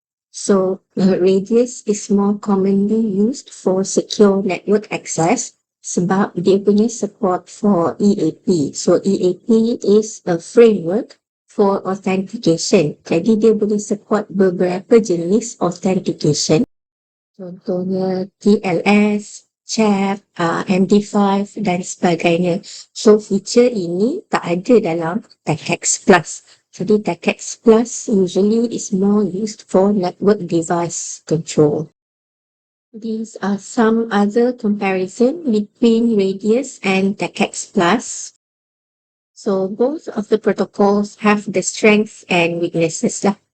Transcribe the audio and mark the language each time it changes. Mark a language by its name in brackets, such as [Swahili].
[English] So Radius is more commonly used for secure network access [Malay] sebab dia punya [English] support for EAP. So EAP is a framework for authentication. [Malay] Jadi dia boleh support beberapa jenis authentication. Contohnya TLS, CHAP, MD5 dan sebagainya. So feature ini tak ada dalam TACAX Plus. Jadi [English] TACAX Plus usually is more used for network device control. These are some other comparison between Radius and TechX Plus. So both of the protocols have the strengths and weaknesses lah.